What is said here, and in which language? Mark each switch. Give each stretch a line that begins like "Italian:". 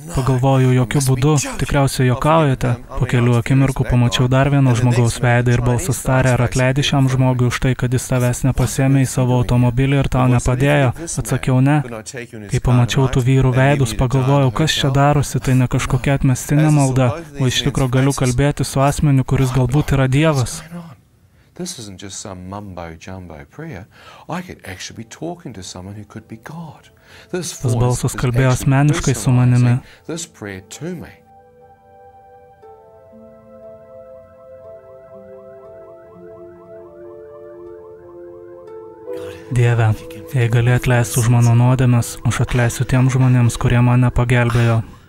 Lithuanian: Pagalvojau, jokių būdų, tikriausiai juokaujate. Po kelių akimirkų pamačiau dar vieno žmogaus veidą ir balsas tarė, ar atleidi šiam žmogui už tai, kad jis tavęs nepasėmė į savo automobilį ir tau nepadėjo. Atsakiau ne. Kai pamačiau tų vyrų veidus, pagalvojau, kas čia darosi, tai ne kažkokia atmestinė malda, o iš tikro galiu kalbėti su asmeniu, kuris galbūt yra Dievas.
English: This isn't just some mumbo-jumbo prayer. I could actually be talking to someone who could be God.
Lithuanian: Tas balsas kalbėjo asmeniškai su manimi.
English: This prayer to me.
Lithuanian: Dieve, jei gali atleisti už mano nuodėmes, aš atleisiu tiems žmonėms, kurie mane pagelbėjo.